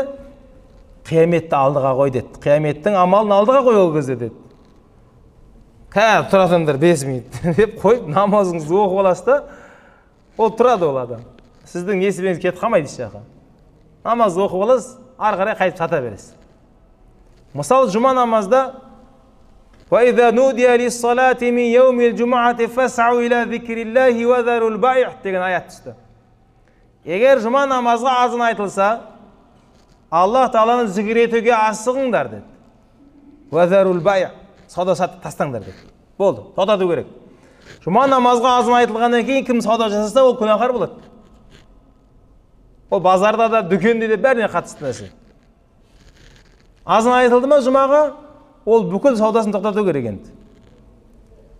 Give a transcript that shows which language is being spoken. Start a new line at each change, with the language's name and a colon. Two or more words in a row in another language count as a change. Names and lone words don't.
Kazakh: Қияметті алдыға қой деді. Қияметтің амалын алдыға қой ол кезде деді. Тұратыңдар 5 минут деп қойып, намазыңызды оқып аласыз да, ол тұрады ол адам. Сіздің несібеңіз кетіп қалмайды еш жаққа. Намазды оқып аласыз, ары қарай қайтып сата бересіз. Мысалы, жұма намазда
Arabic: وَإِذَا نُودِيَ لِلصَّلَاةِ مِنْ يَوْمِ الْجُمَعَةِ فَاسْعَوْا إِلَى ذِكْرِ اللَّهِ وَذَرُوا الْبَيْعَ
Kazakh: деген аят түсті. Егер жұма намазға азан айтылса, Аллах Тағаланы зікір етуге асығыңдар деді.
Arabic: وَذَرُوا الْبَيْعَ
Kazakh: сауда-сатты тастаңдар деді. Болды, тоқтату керек. Жұма намазға азан айтылғаннан кейін кім сауда жасаса, ол күнәһар болады. Ол базарда да, дүкенде де бәріне қатысты нәрсе. Азан айтылды ма жұмаға, ол бүкіл саудасын тоқтату керек енді.